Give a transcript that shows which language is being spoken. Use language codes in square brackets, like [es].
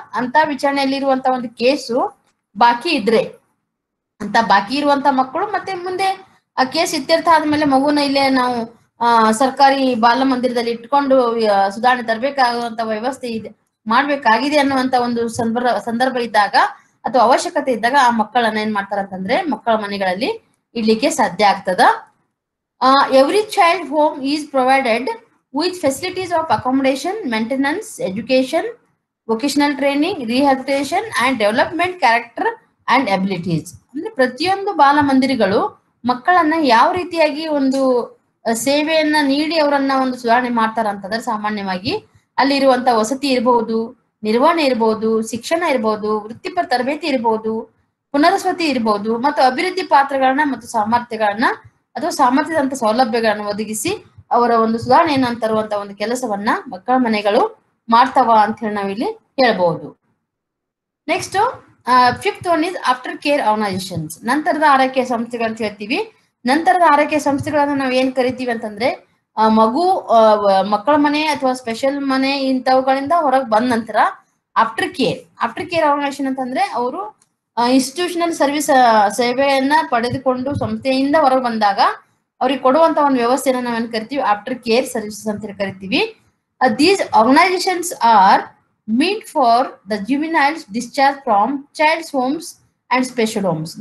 [kn] ಅಂತ ವಿಚಾರಣೆಯಲ್ಲಿ ಇರುವಂತ ಒಂದು ಕೇಸು ಬಾಕಿ ಇದ್ರೆ ಅಂತ ಬಾಕಿ ಇರುವಂತ ಮಕ್ಕಳು ಮತ್ತೆ ಮುಂದೆ ಆ ಕೇಸ್ ಇತ್ಯರ್ಥ ಆದ್ಮೇಲೆ ಮಗುನ ಇಲ್ಲೇ ನಾವು ಸರ್ಕಾರಿ ಬಾಲ ಮಂದಿರದಲ್ಲಿ ಇಟ್ಕೊಂಡು ಸುಧಾರಣೆ ತರಬೇಕಾಗುವಂತ ವ್ಯವಸ್ಥೆ ಮಾಡ್ಬೇಕಾಗಿದೆ ಅನ್ನುವಂತ ಒಂದು ಸಂದರ್ಭ ಇದ್ದಾಗ ಅಥವಾ ಅವಶ್ಯಕತೆ ಇದ್ದಾಗ ಆ ಮಕ್ಕಳನ್ನ ಏನ್ ಮಾಡ್ತಾರ ಅಂತಂದ್ರೆ ಮಕ್ಕಳ ಮನೆಗಳಲ್ಲಿ ಇಡ್ಲಿಕ್ಕೆ ಸಾಧ್ಯ ಆಗ್ತದ. [en] Every child home is provided with facilities of accommodation, maintenance, education, vocational training, rehabilitation and development character and abilities. [kn] ಅಂದ್ರೆ ಪ್ರತಿಯೊಂದು ಬಾಲ ಮಂದಿರಗಳು ಮಕ್ಕಳನ್ನ ಯಾವ ರೀತಿಯಾಗಿ ಒಂದು ಸೇವೆಯನ್ನ ನೀಡಿ ಅವರನ್ನ ಒಂದು ಸುಧಾರಣೆ ಮಾಡ್ತಾರ ಅಂತಂದ್ರೆ ಸಾಮಾನ್ಯವಾಗಿ ಅಲ್ಲಿ ಇರುವಂತ ವಸತಿ ಇರಬಹುದು, ನಿರ್ವಹಣೆ ಇರಬಹುದು, ಶಿಕ್ಷಣ ಇರಬಹುದು, ವೃತ್ತಿಪರ ತರಬೇತಿ ಇರಬಹುದು, ಪುನರ್ವಸತಿ ಇರಬಹುದು ಮತ್ತು ಅಭಿವೃದ್ಧಿ ಪಾತ್ರಗಳನ್ನ ಮತ್ತು ಸಾಮರ್ಥ್ಯಗಳನ್ನ ಅಥವಾ ಸಾಮರ್ಥ್ಯದಂತ ಸೌಲಭ್ಯಗಳನ್ನು ಒದಗಿಸಿ ಅವರ ಒಂದು ಸುಧಾರಣೆಯನ್ನ ತರುವಂತ ಒಂದು ಕೆಲಸವನ್ನ ಮಕ್ಕಳ ಮನೆಗಳು ಮಾಡ್ತಾವ ಅಂತ ಹೇಳಿ ನಾವಿಲ್ಲಿ ಹೇಳ್ಬಹುದು. [en] next, fifth one is after care organisations, [kn] ನಂತರದ ಆರೈಕೆ ಸಂಸ್ಥೆಗಳು ಅಂತ ಹೇಳ್ತೀವಿ. ನಂತರದ ಆರೈಕೆ ಸಂಸ್ಥೆಗಳನ್ನ ನಾವ್ ಏನ್ ಕರಿತೀವಿ ಅಂತಂದ್ರೆ ಮಗು ಮಕ್ಕಳ ಮನೆ ಅಥವಾ ಸ್ಪೆಷಲ್ ಮನೆ ಇಂಥವುಗಳಿಂದ ಹೊರಗೆ ಬಂದ ನಂತರ ಆಫ್ಟರ್ ಕೇರ್ ಆರ್ಗನೈಸೇಷನ್ ಅಂತಂದ್ರೆ ಅವರು ಇನ್ಸ್ಟಿಟ್ಯೂಷನಲ್ ಸರ್ವಿಸ್ ಸೇವೆಯನ್ನ ಪಡೆದುಕೊಂಡು ಸಂಸ್ಥೆಯಿಂದ ಹೊರಗೆ ಬಂದಾಗ ಅವ್ರಿಗೆ ಕೊಡುವಂತ ಒಂದು ವ್ಯವಸ್ಥೆನ ನಾವೇನ್ ಕರಿತೀವಿ ಆಫ್ಟರ್ ಕೇರ್ ಸರ್ವಿಸಸ್ ಅಂತ ಕರಿತೀವಿ. [en] These organisations are meant for the juveniles discharged from child's homes and special homes.